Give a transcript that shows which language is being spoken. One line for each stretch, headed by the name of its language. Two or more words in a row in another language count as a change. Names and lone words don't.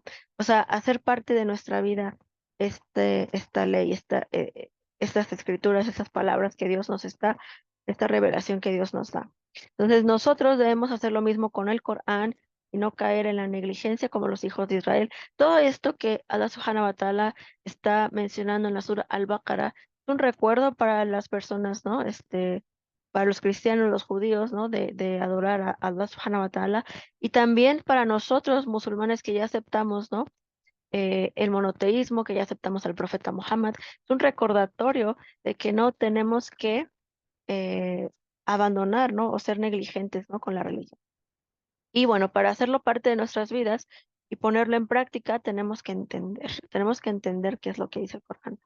Spanish: O sea, hacer parte de nuestra vida esta ley, estas escrituras, estas palabras que Dios nos está, esta revelación que Dios nos da. Entonces, nosotros debemos hacer lo mismo con el Corán y no caer en la negligencia como los hijos de Israel. Todo esto que
Arabic: الله سبحانه وتعالى
Spanish: está mencionando en la sura Al-Baqarah un recuerdo para las personas, ¿no? Para los cristianos, los judíos, ¿no? De adorar a
Arabic: الله سبحانه وتعالى.
Spanish: Y también para nosotros, musulmanes, que ya aceptamos, ¿no? El monoteísmo, que ya aceptamos al profeta Muhammad. Es un recordatorio de que no tenemos que eh, abandonar, ¿no? O ser negligentes, ¿no? Con la religión. Y bueno, para hacerlo parte de nuestras vidas y ponerlo en práctica, tenemos que entender qué es lo que dice el Corán.